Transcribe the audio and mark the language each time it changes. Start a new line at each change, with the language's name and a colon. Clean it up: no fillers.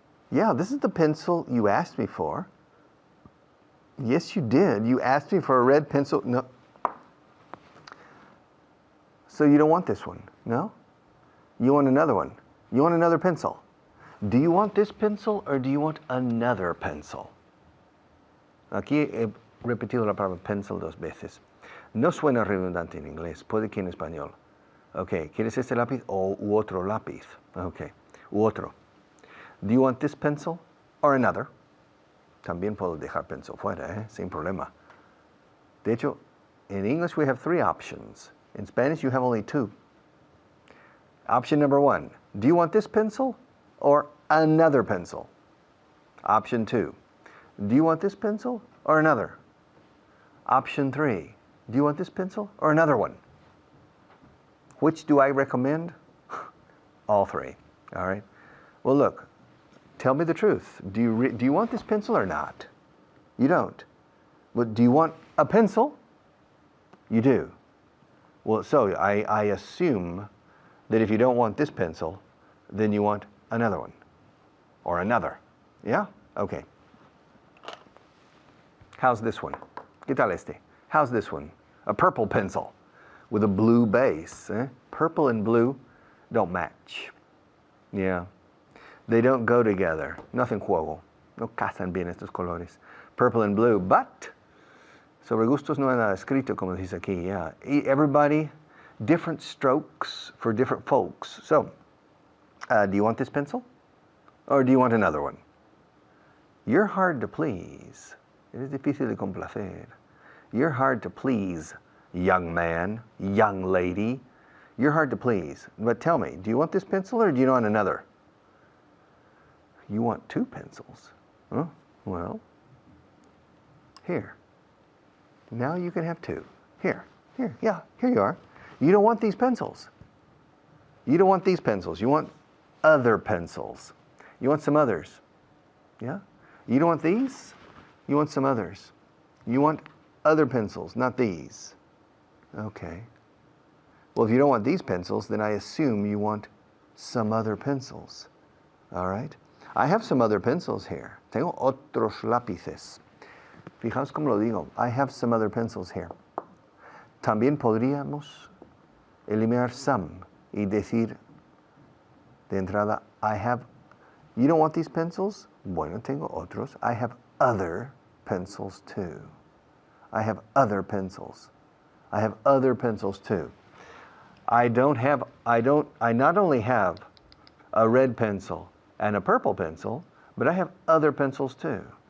English: Yeah, this is the pencil you asked me for. Yes, you did. You asked me for a red pencil. No. So you don't want this one, no? You want another one. You want another pencil. Do you want this pencil or do you want another pencil?
Spanish: Aquí he repetido la palabra pencil 2 veces. No suena redundante en inglés, puede que en español. Ok, ¿quieres este lápiz o u otro lápiz? Ok, u otro.
English: Do you want this pencil or another?
Spanish: También puedo dejar pencil fuera, sin problema. De hecho,
English: in English we have 3 options. In Spanish you have only 2. Option number 1, do you want this pencil or another pencil? Option 2, do you want this pencil or another? Option 3, do you want this pencil or another one? Which do I recommend? All 3, all right? Well, look, tell me the truth. Do you want this pencil or not? You don't. But do you want a pencil? You do. Well, so I assume that if you don't want this pencil, then you want another one. Or another. Yeah? Okay. How's this one?
Spanish: ¿Qué tal este?
English: How's this one? A purple pencil with a blue base. Purple and blue don't match. Yeah. They don't go together. Nothing juego.
Spanish: No casan bien estos colores.
English: Purple and blue.
Spanish: But sobre gustos no hay nada escrito, como dice aquí.
English: Yeah. Everybody, different strokes for different folks. So, do you want this pencil? Or do you want another one? You're hard to please.
Spanish: Es difícil de complacer.
English: You're hard to please, young man, young lady. You're hard to please. But tell me, do you want this pencil or do you want another? You want 2 pencils? Huh? Well, here. Now you can have 2. Here, yeah, here you are. You don't want these pencils. You don't want these pencils. You want other pencils. You want some others. Yeah? You don't want these. You want some others. You want other pencils, not these. Okay. Well, if you don't want these pencils, then I assume you want some other pencils. All right? I have some other pencils here.
Spanish: Tengo otros lápices. Fijaos cómo lo digo.
English: I have some other pencils here.
Spanish: También podríamos eliminar some y decir de entrada,
English: I have, you don't want these pencils?
Spanish: Bueno, tengo otros.
English: I have other pencils too. I have other pencils. I have other pencils too. I not only have a red pencil and a purple pencil, but I have other pencils too.